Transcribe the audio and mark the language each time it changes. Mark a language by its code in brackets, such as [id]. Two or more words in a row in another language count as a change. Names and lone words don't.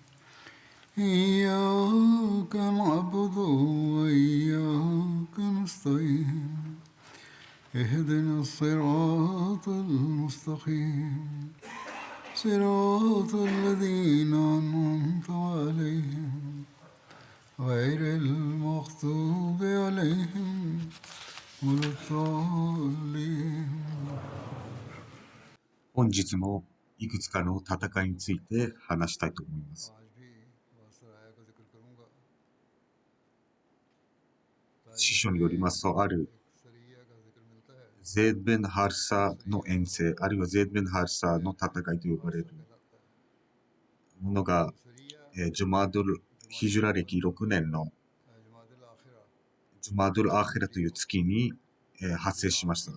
[ar] إياك نعبد وإياك نستعين اهدنا الصراط المستقيم صراط الذين أنعمت عليهم غير المغضوب عليهم ولا الضالين。 [ja] 本日もいくつかの戦いについて話したいと思います。司書によりますと、あるゼード・ベン・ハルサの遠征、あるいはゼード・ベン・ハルサの戦いと呼ばれるものが、ジュマードル・ヒジュラ歴6年のジュマードル・アーヘラという月に、発生しました。